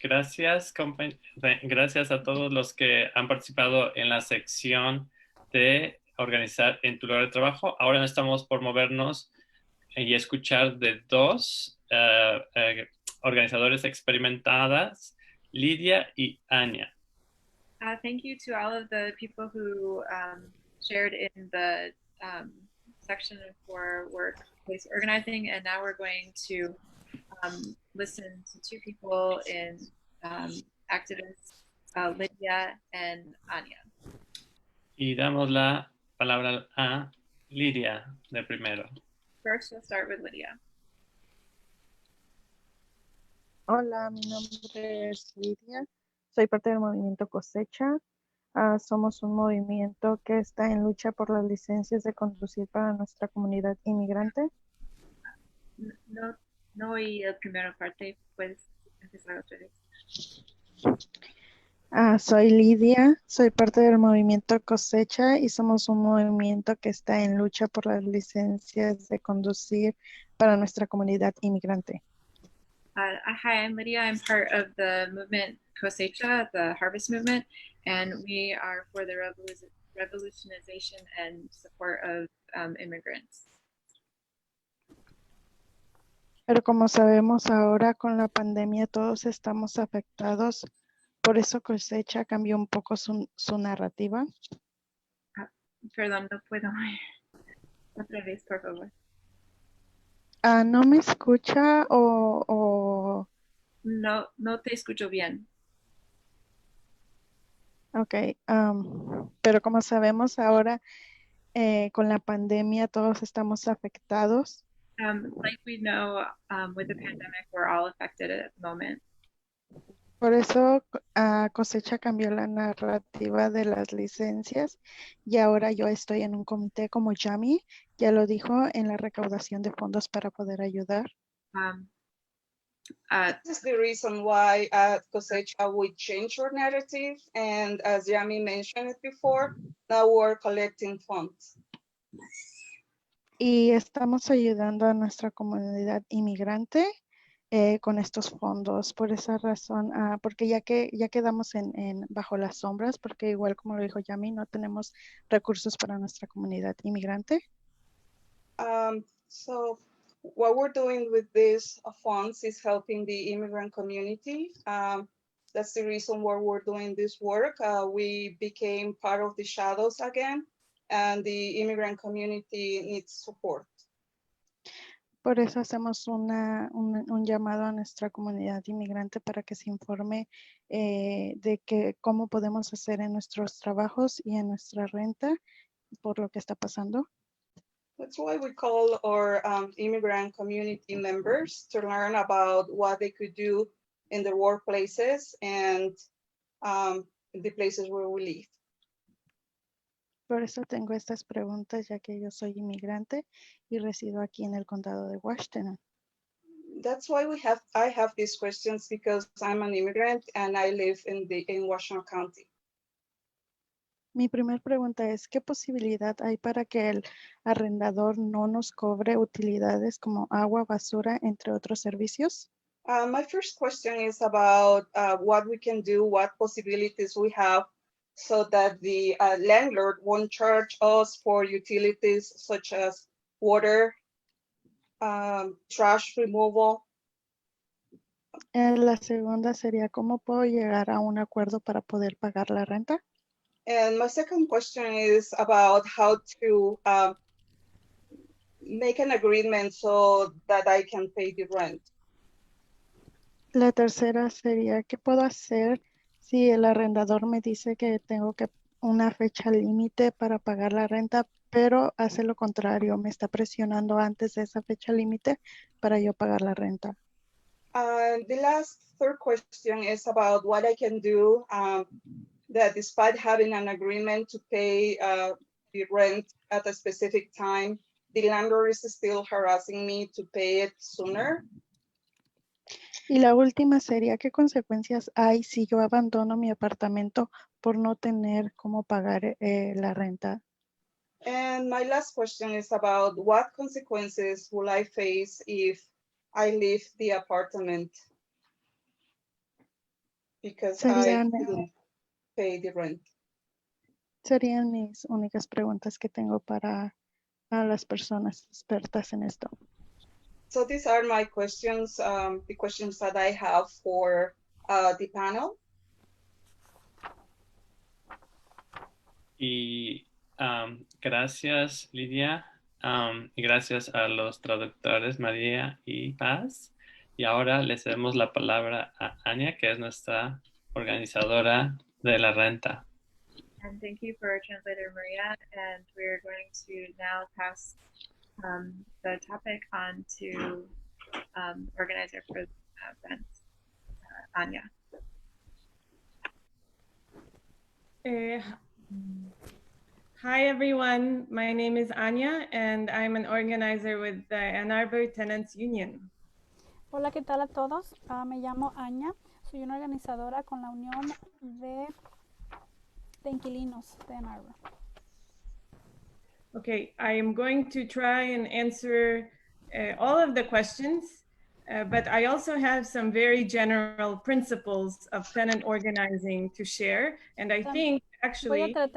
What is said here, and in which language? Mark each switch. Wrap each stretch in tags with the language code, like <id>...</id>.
<es>Gracias, gracias a todos los que han participado en la sección de organizar en tu lugar de trabajo. Ahora estamos por movernos y escuchar de dos organizadores experimentadas, Lidia y Anya.</es> <en>Thank you to all of the people who shared in the section for workplace organizing, and now we're going to listen to two people in activists, Lydia and Anya.</en> <es>Y damos la palabra a Lidia de primero.</es> <en>First, we'll start with Lydia.</en> <es>Hola, mi nombre es Lidia. Soy parte del movimiento Cosecha. Somos un movimiento que está en lucha por las licencias de conducir para nuestra comunidad inmigrante. No oí la primera parte, puedes empezar otra vez. Soy Lidia, soy parte del movimiento Cosecha y somos un movimiento que está en lucha por las licencias de conducir para nuestra comunidad inmigrante.</es> <en>Hi, I'm Lydia. I'm part of the movement Cosecha, the harvest movement, and we are for the revolutionization and support of immigrants.</en> <es>Pero como sabemos ahora con la pandemia todos estamos afectados, por eso Cosecha cambió un poco su narrativa. Perdón, no puedo. Otra vez, por favor. ¿No me escucha o...? No te escucho bien. Ok, pero como sabemos ahora con la pandemia todos estamos afectados.</es> <en>Like we know, with the pandemic, we're all affected at the moment.</en> <es>Por eso Cosecha cambió la narrativa de las licencias y ahora yo estoy en un comité como Yami, ya lo dijo, en la recaudación de fondos para poder ayudar.</es> <en>This is the reason why Cosecha we change our narrative, and as Yami mentioned it before, now we're collecting funds.</en> <es>Y estamos ayudando a nuestra comunidad inmigrante con estos fondos. Por esa razón, porque ya quedamos bajo las sombras, porque igual como lo dijo Yami, no tenemos recursos para nuestra comunidad inmigrante.</es> <en>So what we're doing with these funds is helping the immigrant community. That's the reason why we're doing this work. We became part of the shadows again, and the immigrant community needs support.</en> <es>Por eso hacemos un llamado a nuestra comunidad inmigrante para que se informe de cómo podemos hacer en nuestros trabajos y en nuestra renta por lo que está pasando.</es> <en>That's why we call our immigrant community members to learn about what they could do in their workplaces and the places where we live.</en> <es>Por eso tengo estas preguntas, ya que yo soy inmigrante y resido aquí en el condado de Washington.</es> <en>That's why I have these questions, because I'm an immigrant and I live in Washington County.</en> <es>Mi primer pregunta es, ¿qué posibilidad hay para que el arrendador no nos cobre utilidades como agua, basura, entre otros servicios?</es> <en>My first question is about what we can do, what possibilities we have so that the landlord won't charge us for utilities such as water, trash removal.</en> <es>La segunda sería, ¿cómo puedo llegar a un acuerdo para poder pagar la renta?</es> <en>And my second question is about how to make an agreement so that I can pay the rent.</en> <es>La tercera sería, ¿qué puedo hacer si el arrendador me dice que tengo que una fecha límite para pagar la renta, pero hace lo contrario, me está presionando antes de esa fecha límite para yo pagar la renta?</es> <en>The third question is about what I can do that despite having an agreement to pay the rent at a specific time, the landlord is still harassing me to pay it sooner.</en> <es>Y la última sería, ¿qué consecuencias hay si yo abandono mi apartamento por no tener cómo pagar la renta?</es> <en>And my last question is about what consequences will I face if I leave the apartment because I couldn't pay the rent.</en> <es>Serían mis únicas preguntas que tengo para las personas expertas en esto.</es> <en>So these are my questions, the questions that I have for the panel.</en> <es>Y gracias, Lidia. Y gracias a los traductores María y Paz. Y ahora le cedemos la palabra a Anya, que es nuestra organizadora de la renta.</es> <en>And thank you for translator Maria. And we're going to now pass the topic on to organizer for rent, Anya. Hi everyone, my name is Anya and I'm an organizer with the Ann Arbor Tenants Union.</en> <es>Hola, ¿qué tal a todos? Me llamo Anya, soy una organizadora con la Unión de Inquilinos de Ann Arbor.</es> <en>Okay, I am going to try and answer all of the questions, but I also have some very general principles of tenant organizing to share, and I think actually...</en>